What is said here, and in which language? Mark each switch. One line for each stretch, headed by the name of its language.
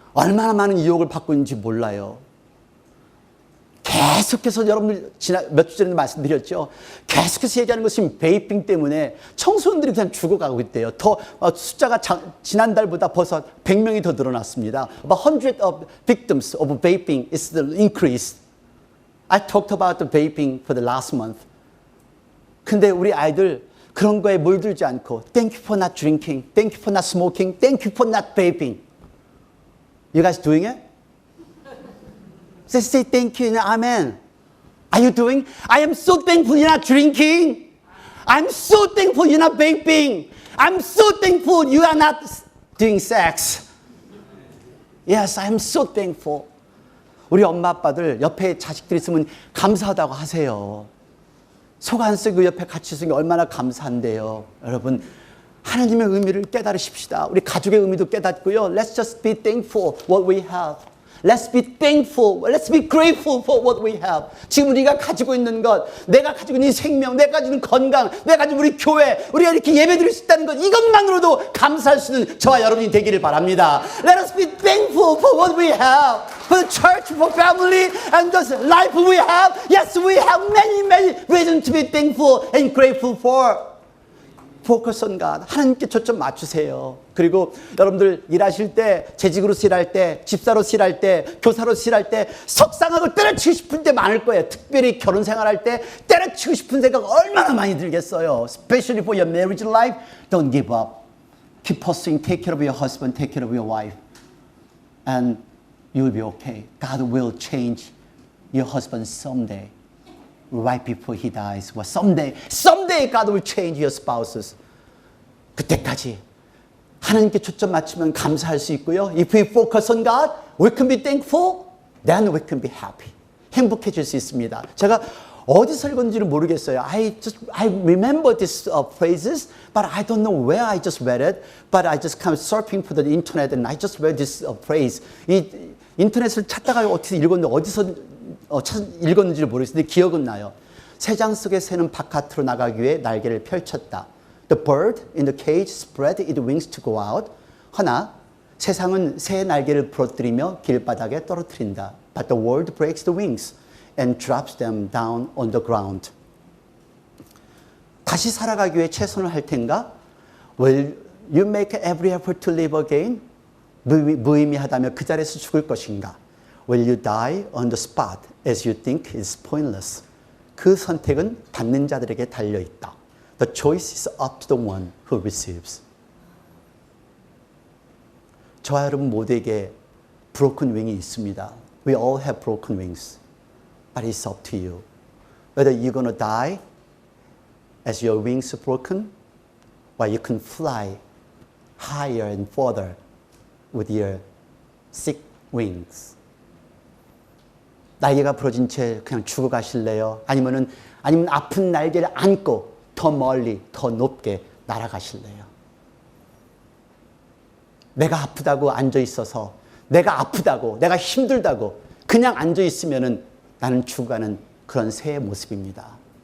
Korean: 얼마나 많은 유혹을 받고 있는지 몰라요. 계속해서 여러분들 몇 주 전에 말씀드렸죠. 계속해서 얘기하는 것은 베이핑 때문에 청소년들이 그냥 죽어가고 있대요. 더 숫자가 지난달보다 벌써 100명이 더 늘어났습니다.
English: About 100 of victims of vaping is the increase. I talked about the vaping for the last month.
Korean: 근데 우리 아이들 그런 거에 물들지 않고
English: Thank you for not drinking. Thank you for not smoking. Thank you for not vaping. You guys doing it? Say thank you and amen. Are you doing? I am so thankful you're not drinking. I'm so thankful you're not vaping. I'm so thankful you are not doing sex. Yes, I'm so thankful.
Korean: 우리 엄마 아빠들 옆에 자식들 있으면 감사하다고 하세요. 속 안 쓰고 옆에 같이 있으면 얼마나 감사한데요. 여러분 하나님의 의미를 깨달으십시다. 우리 가족의 의미도 깨닫고요.
English: Let's just be thankful what we have. Let's be thankful. Let's be grateful for what we have.
Korean: 지금 우리가 가지고 있는 것, 내가 가지고 있는 생명, 내가 가지고 있는 건강, 내가 가지고 우리 교회, 우리가 이렇게 예배드릴 수 있다는 것, 이것만으로도 감사할 수 있는 저와 여러분이 되기를 바랍니다.
English: Let us be thankful for what we have. For the church, for family, and the life we have. Yes, we have many, many reasons to be thankful and grateful for. Focus on God.
Korean: 하나님께 초점 맞추세요. 그리고 여러분들 일하실 때, 재직으로서 일할 때, 집사로서 일할 때, 교사로서 일할 때 속상하고 때려치고 싶은 때 많을 거예요. 특별히 결혼 생활할 때 때려치고 싶은 생각 얼마나 많이 들겠어요.
English: Especially for your marriage life, don't give up. Keep pursuing, take care of your husband, take care of your wife. And you will be okay. God will change your husband someday. Right before he dies. Well, someday God will change your spouses.
Korean: 그때까지 하나님께 초점 맞추면 감사할 수 있고요.
English: If we focus on God, we can be thankful. Then we can be happy.
Korean: 행복해질 수 있습니다. 제가 어디서 읽었는지를 모르겠어요.
English: I remember these phrases, but I don't know where I just read it. But I just kind of surfing for the internet and I just read this phrase.
Korean: 이 인터넷을 찾다가 어떻게 읽었는데 어디서 읽었는지를 모르겠는데 기억은 나요. 새장 속의 새는 바깥으로 나가기 위해 날개를 펼쳤다.
English: The bird in the cage spread its wings to go out.
Korean: 허나 세상은 새의 날개를 부러뜨리며 길바닥에 떨어뜨린다.
English: But the world breaks the wings and drops them down on the ground.
Korean: 다시 살아가기 위해 최선을 할 텐가?
English: Will you make every effort to live again?
Korean: 무의미하다며 그 자리에서 죽을 것인가?
English: Will you die on the spot as you think is pointless?
Korean: 그 선택은 받는 자들에게 달려있다.
English: The choice is up to the one who receives.
Korean: 저와 여러분 모두에게
English: broken wing
Korean: 이 있습니다.
English: We all have broken wings. But it's up to you. Whether you're going to die as your wings are broken, or you can fly higher and further with your sick wings.
Korean: 날개가 부러진 채 그냥 죽어가실래요? 아니면 아픈 날개를 안고 더 멀리, 더 높게 날아가실래요? 내가 아프다고 앉아있어서, 내가 아프다고, 내가 힘들다고 그냥 앉아있으면 나는 죽어가는 그런 새의 모습입니다.